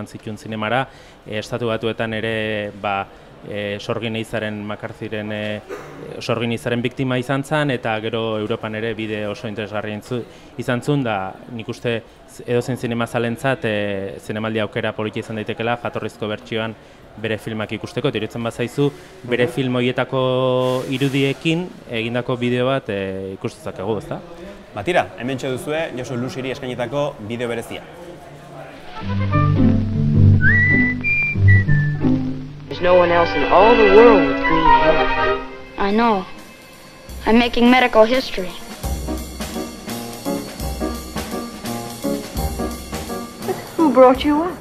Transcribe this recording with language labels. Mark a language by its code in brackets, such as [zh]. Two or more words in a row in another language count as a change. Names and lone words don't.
[eu] zituen zinemara, Estatu Batuetan ere Sorgin Eizaren McCarthyren Sorgin Eizaren biktima izan zen, eta gero Europan ere bide oso interesgarria izan zuen, da nik uste edozein zinemazalentzat zinemaldi aukera politia izan daitekela jatorrizko bertsioan bere filmak ikusteko, eta iruditzen bazaizu bere film horietako irudiekin egindako bideo bat ikustezakegu, ezta? Tira, hementxe duzue Josu Lusiri eskainitako bideo berezia. [en] There's no one else in all the world with green hair. I know. I'm making medical history. Who brought you up?